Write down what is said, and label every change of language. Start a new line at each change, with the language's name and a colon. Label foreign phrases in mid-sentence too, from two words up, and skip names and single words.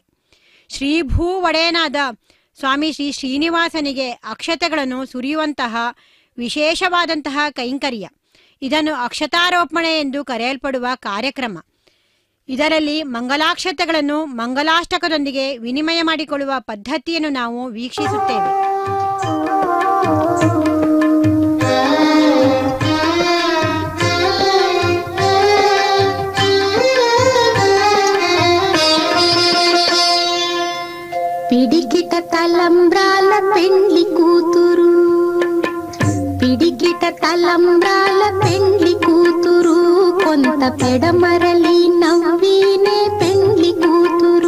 Kannada: ಶ್ರೀಭೂ ಒಡೆಯನಾದ ಸ್ವಾಮಿ ಶ್ರೀ ಶ್ರೀನಿವಾಸನಿಗೆ ಅಕ್ಷತೆಗಳನ್ನು ಸುರಿಯುವಂತಹ ವಿಶೇಷವಾದಂತಹ ಕೈಂಕರ್ಯ, ಇದನ್ನು ಅಕ್ಷತಾರೋಪಣೆ ಎಂದು ಕರೆಯಲ್ಪಡುವ ಕಾರ್ಯಕ್ರಮ. ಇದರಲ್ಲಿ ಮಂಗಲಾಕ್ಷತೆಗಳನ್ನು ಮಂಗಲಾಷ್ಟಕದೊಂದಿಗೆ ವಿನಿಮಯ ಮಾಡಿಕೊಳ್ಳುವ ಪದ್ಧತಿಯನ್ನು ನಾವು ವೀಕ್ಷಿಸುತ್ತೇವೆ.
Telugu: పిడికిట తలంబ్రాల పెండ్లి కూతురు, పిడికిట తలంబ్రాల పెండ్లి కూతురు, కొంత పెడమరలి నవ్వీనే పెండ్లి కూతురు.